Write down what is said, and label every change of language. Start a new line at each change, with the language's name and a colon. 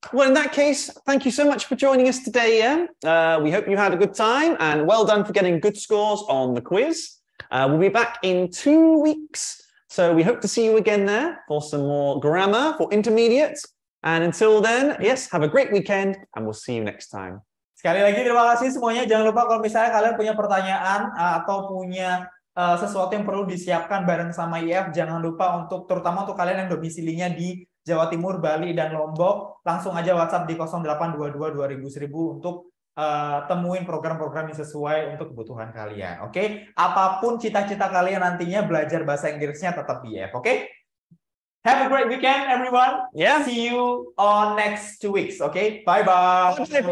English: Well, in that case, thank you so much for joining us today, Ian. We hope you had a good time and well done for getting good scores on the quiz. We'll be back in 2 weeks. So we hope to see you again there for some more grammar for intermediate. And until then, yes, have a great weekend and we'll see you next time.
Indonesian: Sekali lagi terima kasih semuanya. Jangan lupa kalau misalnya kalian punya pertanyaan atau punya sesuatu yang perlu disiapkan bareng sama IF, jangan lupa untuk terutama untuk kalian yang domisilinya di Jawa Timur, Bali, dan Lombok, langsung aja WhatsApp di 0822 2000 untuk temuin program-program yang sesuai untuk kebutuhan kalian. Oke? Apapun cita-cita kalian nantinya belajar bahasa Inggrisnya tetap IF. Oke?
English: Have a great weekend, everyone. Yeah. See you on next 2 weeks. Okay? Bye-bye.